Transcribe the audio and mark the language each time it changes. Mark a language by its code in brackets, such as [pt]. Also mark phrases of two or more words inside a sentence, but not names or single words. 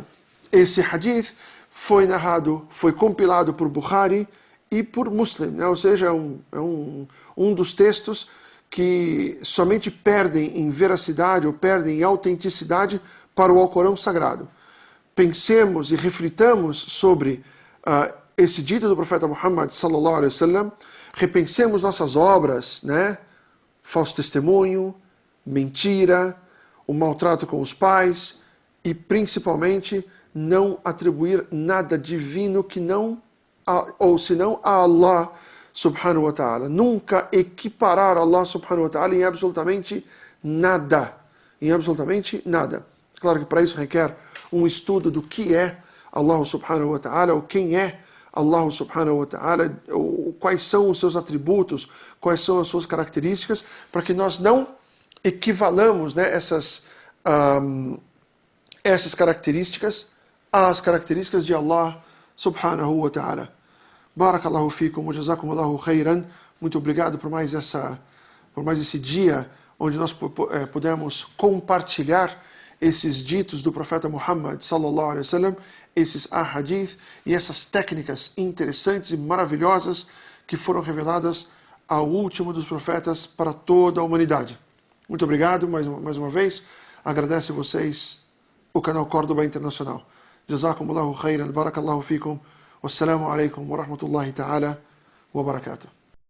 [pt] Esse hadith foi compilado por Bukhari e por Muslim, né? Ou seja, é um dos textos que somente perdem em veracidade ou perdem em autenticidade para o Alcorão Sagrado. Pensemos e reflitamos sobre esse dito do profeta Muhammad [ar] صلى الله عليه وسلم, [pt] repensemos nossas obras, né? Falso testemunho, mentira, o maltrato com os pais e, principalmente, não atribuir nada divino senão a [ar] الله سبحانه وتعالى. [pt] Nunca equiparar [ar] الله سبحانه وتعالى [pt] em absolutamente nada. em absolutamente nada. Claro que para isso requer um estudo do que é [ar] الله سبحانه وتعالى, [pt] ou quem é [ar] الله سبحانه وتعالى, [pt] quais são os seus atributos, quais são as suas características, para que nós não equivalamos, né, essas características às características de [ar] الله سبحانه وتعالى. بارك الله فيكم وجزاكم الله خيرا. [pt] Muito obrigado por mais esse dia onde nós pudemos compartilhar esses ditos do profeta Muhammad [ar] صلى الله عليه وسلم, [pt] esses ahadith e essas técnicas interessantes e maravilhosas que foram reveladas ao último dos profetas para toda a humanidade. Muito obrigado mais uma vez. Agradeço a vocês o canal Córdoba Internacional. [ar] جزاكم الله خيرا، بارك الله فيكم. والسلام عليكم ورحمة الله تعالى وبركاته.